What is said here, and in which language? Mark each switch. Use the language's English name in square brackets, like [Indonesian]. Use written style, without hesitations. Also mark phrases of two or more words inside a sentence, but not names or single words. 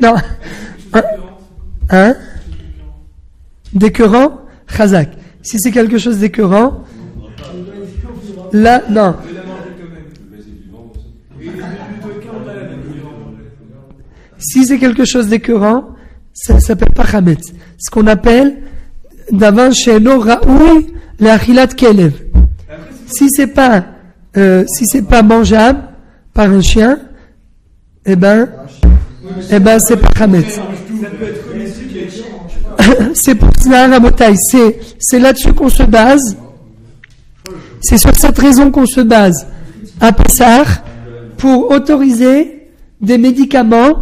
[French] Non. Hein? D'écœurant? Chazak. Si c'est quelque chose d'écœurant, là, non. Si c'est quelque chose d'écœurant, ça s'appelle pas chametz. Ce qu'on appelle [Hebrew] דבר שאינו ראוי לאכילת כלב. [French] Si c'est pas mangeable par un chien, eh ben c'est pas chametz. C'est pour ça, Rabotai, c'est là-dessus qu'on se base. C'est sur cette raison qu'on se base à Pessah pour autoriser des médicaments.